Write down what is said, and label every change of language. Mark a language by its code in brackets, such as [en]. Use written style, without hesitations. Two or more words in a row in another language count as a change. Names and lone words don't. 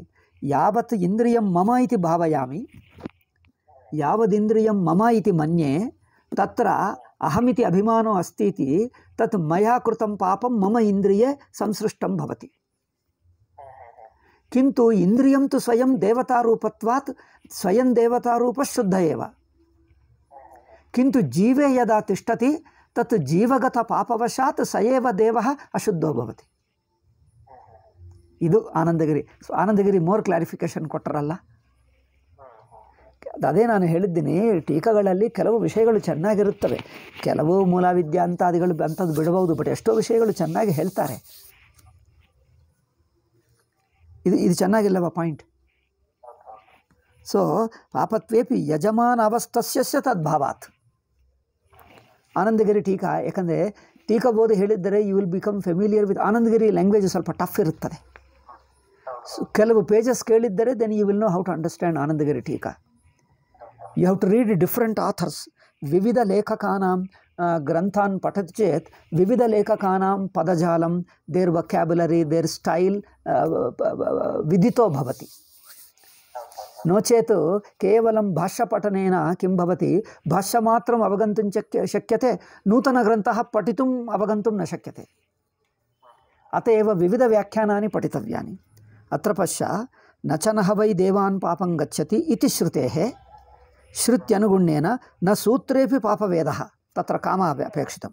[sa] यावत् इन्द्रियं मम इति भावयामि, यावदिन्द्रियं मम इति मन्ये, तत्र अहमिति अभिमानो अस्ति इति तत् मया कृतं पापं मम इन्द्रिये संसृष्टं भवति। किन्तु इन्द्रियं तु स्वयं देवतारूपत्वात् स्वयं देवतारूपः शुद्ध एव। किन्तु जीवे यदा तिष्ठति तत् जीवगतपापवशात् स एव देवः अशुद्धो भवति। [kn] ಇದು ಆನಂದಗಿರಿ [en] more clarification [kn] ಕೊಟ್ಟರಲ್ಲ. ಅದೇ ನಾನು ಹೇಳಿದ್ದೀನಿ, ಟೀಕಾಗಳಲ್ಲಿ ಕೆಲವು ವಿಷಯಗಳು ಚೆನ್ನಾಗಿರುತ್ತವೆ, ಕೆಲವು ಮೂಲವಿದ್ಯಾ ಅಂತಾದಿಗಳು ಅಂಥದ್ದು ಬಿಡಬಹುದು, ಬಟ್ ಎಷ್ಟೋ ವಿಷಯಗಳು ಚೆನ್ನಾಗಿ ಹೇಳ್ತಾರೆ. ಇದು ಚೆನ್ನಾಗಿಲ್ಲವ ಪಾಯಿಂಟ್. [sa] ಸೊ ಪಾಪತ್ವೇಪಿ ಯಜಮಾನ ಅವಸ್ಥಸ್ಯ ತದ್ಭಾವಾತ್. [kn] ಆನಂದಗಿರಿ ಟೀಕಾ, ಯಾಕಂದರೆ ಟೀಕಾ ಓದಿ ಹೇಳಿದ್ದರೆ [en] you will become familiar with Anandagiri language. [kn] ಸ್ವಲ್ಪ ಟಫ್ ಇರುತ್ತದೆ. ಕೆಲವು ಪೇಜಸ್ ಕೇಳಿದ್ದರೆ [en] then you will know how to understand [kn] ಆನಂದಗಿರಿ ಟೀಕಾ. [en] you have to read different authors. [sa] ವಿವಿಧ ಲೇಖಕಾನಾಂ ಗ್ರಂಥಾನ್ ಪಠತಿ ಚೇತ್ ವಿವಿಧ ಲೇಖಕಾನಾಂ ಪದಜಾಲಂ, [en] their vocabulary, their style [sa] ವಿದಿತೋ ಭವತಿ. नो चेत् केवलं भाष्यपठनेन किं भवति, भाष्यमात्रम् अवगन्तुं शक्यते, नूतनग्रन्थः पठितुम् अवगन्तुं न शक्यते. अत एव विविधव्याख्यानानि पठितव्यानि. अत्र पश्य, न च नः वै देवान् पापं गच्छति इति श्रुतेः श्रुत्यनुगुण्येन न सूत्रेऽपि पापवेदः, तत्र कामः अपेक्षितं।